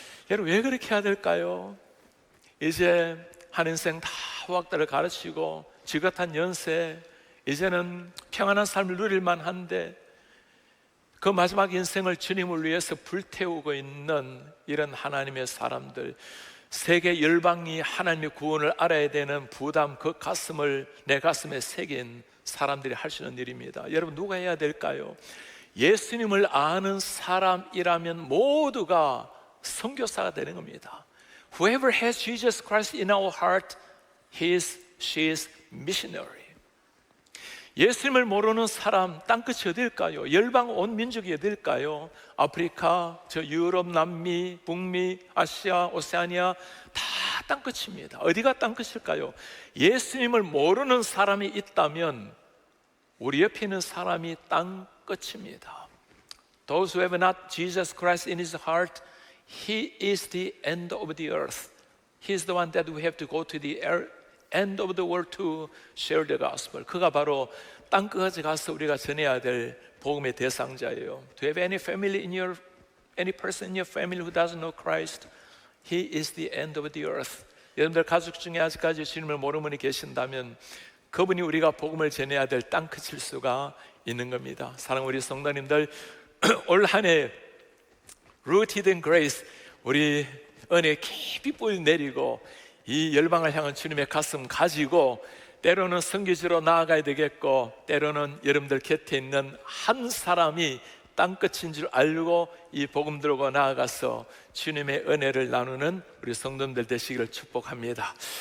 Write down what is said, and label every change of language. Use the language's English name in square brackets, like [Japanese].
[Korean] 여러분, 왜 그렇게 해야 될까요? 이제 한 인생 다 후학들을 가르치고 지긋한 연세, 이제는 평안한 삶을 누릴 만한데 그 마지막 인생을 주님을 위해서 불태우고 있는 이런 하나님의 사람들, 세계 열방이 하나님의 구원을 알아야 되는 부담, 그 가슴을 내 가슴에 새긴 사람들이 할 수 있는 일입니다. 여러분, 누가 해야 될까요? 예수님을 아는 사람이라면 모두가 선교사가 되는 겁니다. [English] Whoever has Jesus Christ in our heart, he is, she is missionary. [Korean] 예수님을 모르는 사람, 땅끝이 어딜까요? 열방 온 민족이 어딜까요? 아프리카, 유럽, 남미, 북미, 아시아, 오세아니아 다 땅끝입니다. 어디가 땅끝일까요? 예수님을 모르는 사람이 있다면 우리 옆에 있는 사람이 땅끝입니다. [English] Those who have not Jesus Christ in his heart, he is the end of the earth. He is the one that we have to go to the end of the world to share the gospel. [Korean] 그가 바로 땅끝까지 가서 우리가 전해야 될 복음의 대상자예요. [English] Do you have any person in your family who doesn't know Christ? He is the end of the earth. [Korean] 여러분들 가족 중에 아직까지 주님을 모르는 분이 계신다면 그분이 우리가 복음을 전해야 될 땅끝일 수가 있는 겁니다. 사랑하는 우리 성도님들, 올 한 해 Rooted in Grace, 우리 은혜 깊이 뿌리 내리고 이 열방을 향한 주님의 가슴 가지고 때로는 선교지로 나아가야 되겠고, 때로는 여러분들 곁에 있는 한 사람이 땅끝인 줄 알고 이 복음 들고 나아가서 주님의 은혜를 나누는 우리 성도님들 되시기를 축복합니다.